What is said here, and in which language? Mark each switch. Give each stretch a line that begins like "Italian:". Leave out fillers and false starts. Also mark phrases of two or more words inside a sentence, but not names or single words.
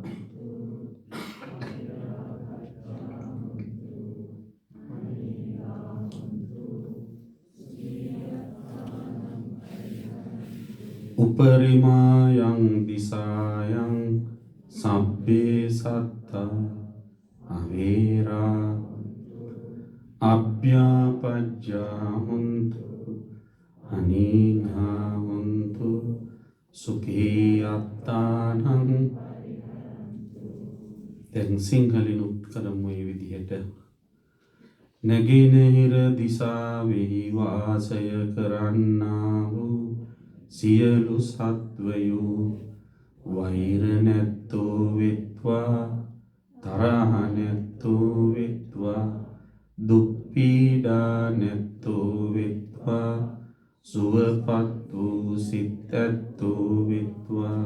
Pali: උපරිමායන් දිසායන් සබ්බේ සත්තා අවේරා අභ්‍යාපච්චා හුන්තු අනීඝා හුන්තු සුඛී අත්තානං.
Sinhala: දැන් සිංහලෙනුත් කරමු මේ විදිහට. නැගෙනහිර දිසාවෙහි වාසය කරන්නා වූ සියලු සත්වයෝ වෛර නැත්තෝ වෙත්වා තරහ නැත්තෝ වෙත්වා දුක් පීඩා නැත්තෝ වෙත්වා සුවපත් වූ සිත් ඇත්තෝ වෙත්වා.